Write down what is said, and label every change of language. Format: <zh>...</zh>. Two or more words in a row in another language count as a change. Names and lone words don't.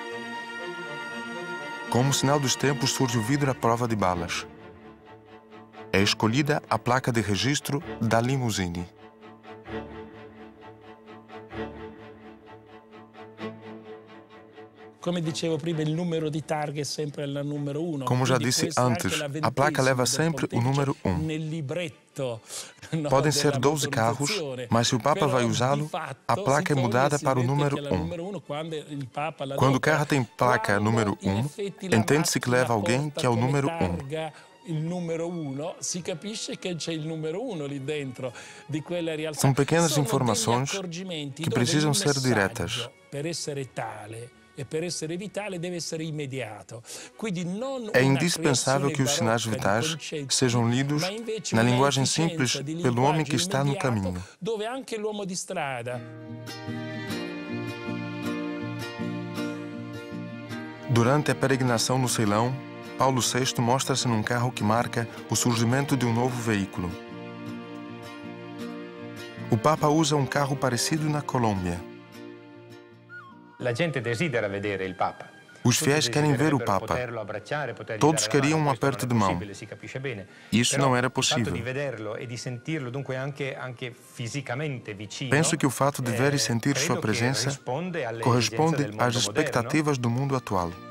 <pt>Como sinal dos tempos surge o vidro à prova de balas. É escolhida a placa de registro da limusine.</pt> <it>Como dicevo prima, il numero di targa è sempre il numero 1.</it> <pt>Como já disse antes, a placa leva sempre o número 1. Podem ser 12 carros, mas se o Papa vai usá-lo, a placa é mudada para o número 1. Quando o carro tem placa número 1, entende-se que leva alguém que é o número 1.</pt> <it>Il numero 1, si capisce che c'è il numero 1 lì dentro di quella realtà.</it> <pt>São pequenas informações que precisam ser diretas.</pt> <it>Per essere tale e per essere vitale deve essere immediato.</it> <pt>É indispensável que os sinais vitais sejam lidos na linguagem simples pelo homem que está no caminho.</pt> <it>Dove anche l'uomo di strada.</it> <pt>Durante a peregrinação no Ceilão, Paulo VI mostra-se num carro que marca o surgimento de um novo veículo. O Papa usa um carro parecido na Colômbia.</pt> <it>La gente desidera vedere il Papa</it> <pt>Os fiéis querem ver o Papa. Todos queriam um aperto de mão. Isso não era possível. Penso que o fato de ver e sentir sua presença corresponde às expectativas do mundo atual.</pt>